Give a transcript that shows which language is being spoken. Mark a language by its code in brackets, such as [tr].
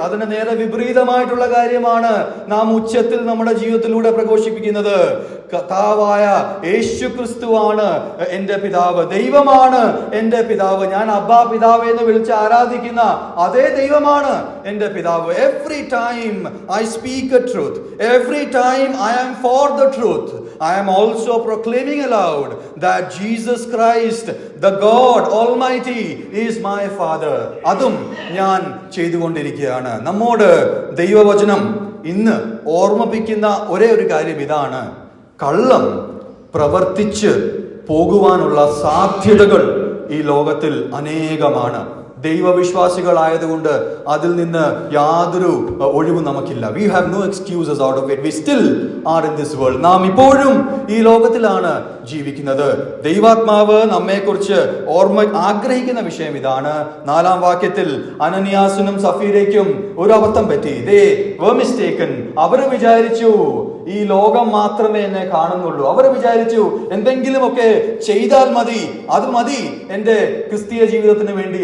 [ml] അതിന് നേരെ വിപരീതമായിട്ടുള്ള കാര്യമാണ് നാം ഉച്ചത്തിൽ നമ്മുടെ ജീവിതത്തിലൂടെ പ്രഘോഷിപ്പിക്കുന്നത്. കർത്താവായ യേശു ക്രിസ്തുവാണ് എന്റെ പിതാവ്, ദൈവമാണ് എന്റെ പിതാവ്. ഞാൻ അബ്ബാ പിതാവ് എന്ന് വിളിച്ച് ആരാധിക്കുന്ന അതേ ദൈവമാണ് എന്റെ പിതാവ്. [en] Every time I speak a truth, every time I am for the truth, I am also proclaiming aloud that Jesus Christ, the God Almighty, is my Father. [ml] അതും ഞാൻ ചെയ്തുകൊണ്ടിരിക്കുകയാണ്. നമ്മോട് ദൈവവചനം ഇന്ന് ഓർമ്മിപ്പിക്കുന്ന ഒരേ ഒരു കാര്യം ഇതാണ്: കള്ളം പ്രവർത്തിച്ച് പോകുവാനുള്ള സാധ്യതകൾ ഈ ലോകത്തിൽ അനേകമാണ്. ദൈവവിശ്വാസികളായതുകൊണ്ട് അതിൽ നിന്ന് യാതൊരു ഒഴിവും നമുക്കില്ല. [en] We have no excuses out of it. We still are in this world. [ml] നാം ഇപ്പോഴും ഈ ലോകത്തിലാണ് ജീവിക്കുന്നത്. ദൈവാത്മാവ് നമ്മെക്കുറിച്ച് ആഗ്രഹിക്കുന്ന വിഷയം ഇതാണ്. 4-ാം വാക്യത്തിൽ അനനിയാസിനും സഫീരയ്ക്കും ഒരു അബദ്ധം പറ്റി. [en] They were mistaken. [ml] അവർ വിചാരിച്ചു ഈ ലോകം മാത്രമേ എന്നെ കാണുന്നുള്ളൂ. അവർ വിചാരിച്ചു എന്തെങ്കിലുമൊക്കെ ചെയ്താൽ മതി, അത് മതി എന്റെ ക്രിസ്തീയ ജീവിതത്തിന് വേണ്ടി.